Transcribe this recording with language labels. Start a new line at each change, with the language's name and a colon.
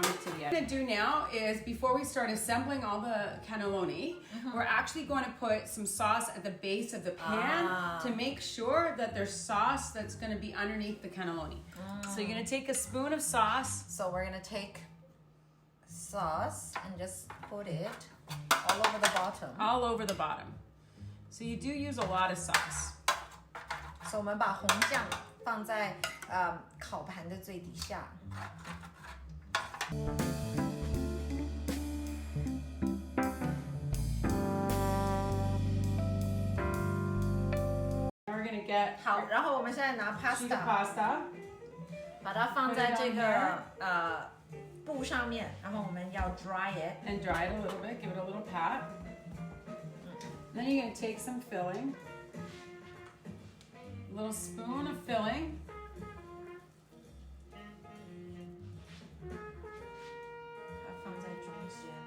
English: What I'm gonna do now is before we start assembling all the cannelloni, we're actually going to put some sauce at the base of the pan to make sure that there's sauce that's gonna be underneath the cannelloni. So you're gonna take a spoon of sauce. So we're gonna take sauce and just put it all over the bottom. All over the bottom. So you do use a lot of sauce.
Chinese: So 我们把红酱放在烤盘的最底下。
English: We're gonna get
Chinese: 好，然后我们现在拿
English: sheet of pasta， pasta.
Chinese: 把它放在这个布上面，然后我们要
English: dry it and dry it a little bit, give it a little pat. Then you're gonna take some filling, a little spoon of filling.
Chinese: 把它放在中间。